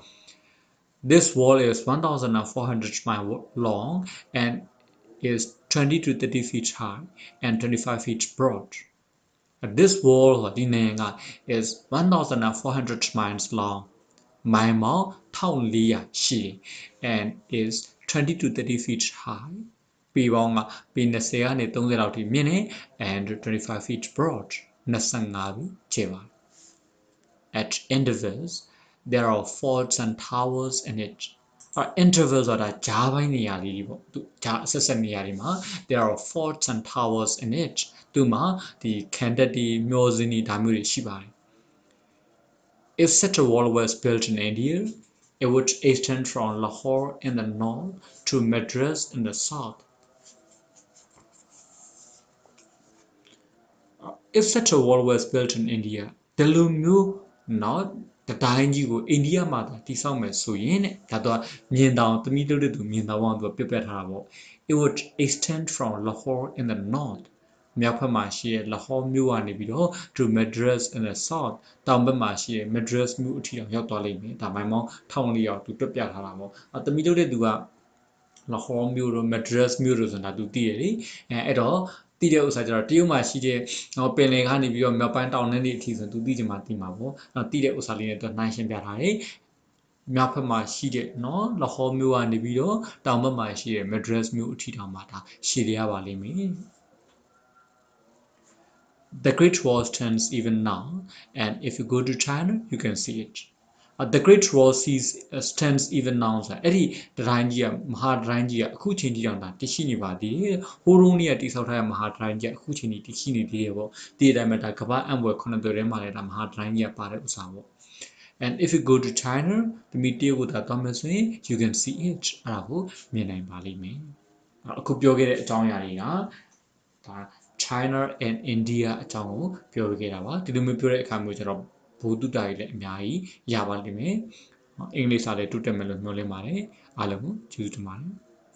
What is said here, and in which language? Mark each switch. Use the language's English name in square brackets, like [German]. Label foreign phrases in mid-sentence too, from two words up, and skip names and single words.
[English] This wall is 1,400 miles long and is 20 to 30 feet high and 25 feet broad This wall [Burmese] ဒီနိုင်ငံက [English] is 1,400 miles long [Burmese] မိုင်ပေါင်း1400ရှိတယ် [English] and is 20 to 30 feet high [Burmese] ပေပေါင်းကပေ 20 ကနေ 30 လောက်ထိမြင့်တယ် [English] and 25 feet broad [Burmese] 25 ပေကျယ်ပါတယ် [English] At intervals there are forts and towers in it intervals [Burmese] ဆိုတာကြားပိုင်းနေရာလေးတွေပေါ့သူကြားအဆက်ဆက်နေရာတွေမှာ [English] there are forts and towers in it [Burmese] သူမှာဒီခံတပ်တွေမျှော်စင်တွေဒါမျိုးတွေရှိပါတယ် [English] If such a wall was built in India it would extend from Lahore in the north to Madras in the south If such a wall was built in India [Burmese] ဒီလိုမျိုးနော်တတိုင်းကြီးကိုအိန္ဒိယမှာတိဆောက်မယ်ဆိုရင်တဲ့ဒါတော့မြင်တောင်သမီးတို့တဲ့သူမြင်တောင်အောင်သူပြပြထားတာပေါ့ [English] it would extend from Lahore in the north [Burmese] မြောက်ဘက်မှာရှိတဲ့ Lahore မြို့ကနေပြီးတော့ [English] to Madras in the south [Burmese] တောင်ဘက်မှာရှိတဲ့ Madras မြို့အထိ အောင်ရောက်သွားလိမ့်မယ်ဒါမှမဟုတ်1400သူပြပြထားတာပေါ့သမီးတို့တဲ့သူက Lahore မြို့တို့ Madras မြို့တို့ဆိုတာသူသိရလေအဲ့တော့သိတဲ့ဥစ္စာကျတော့တရုတ်မှာရှိတဲ့ပင်လယ်ကနေပြီးတော့မြောက်ပိုင်းတောင်နဲ့နေအထိဆိုသူသိချင်မှသိမှာပေါ့သိတဲ့ဥစ္စာလေးနဲ့သူနှိုင်းရှင်းပြထားတယ်မြောက်ဘက်မှာရှိတဲ့နော် Lahore မြို့ကနေပြီးတော့တောင်ဘက်မှာရှိတဲ့ Madras မြို့အထိတောင်မှဒါရှည်ရပါလိမ့်မယ် [English] The Great Wall stands even now and if you go to China you can see it the Great Wall stands even now [Burmese] ဆိုအဲ့ဒီတတိုင်းကြီးကမဟာတ တိုင်းကြီးကအခုချိန်ကြီးတောင်ဒါတရှိနေပါသေးတယ်ဟိုးရုံးကြီးကတိဆောက်ထားတဲ့မဟာတတိုင်းကြီးကအခုချိန်ကြီးတရှိနေ သေးတယ်ပေါ့ဒီအတိုင်းပဲဒါကမ္ဘာအံ့ဘွယ်ခုနှစ်သွယ်ထဲမှာလည်းဒါမဟာတတိုင်းကြီးကပါတဲ့ဥစ္စာပေါ့ [English] and if you go to China [Burmese] ဒီမီတရုတ်ကိုသွားမယ်ဆိုရင် [English] you can see it [Burmese] အဲ့ဒါကိုမြင်နိုင်ပါလိမ့်မယ်အခုပြောခဲ့တဲ့အကြောင်းအရာတွေကဒါ China and India အကြောင်းကိုပြောခဲ့တာပါဒီလိုမျိုးပြောတဲ့အခါမျိုးကျတော့ဘုဒ္ဓတာကြီးလည်းအများကြီးရပါလိမ့်မယ်အင်္ဂလိပ်စာလည်းတိုးတက်မယ်လို့မျှော်လင့်ပါတယ်အားလုံးကိုကျေးဇူးတင်ပါတယ်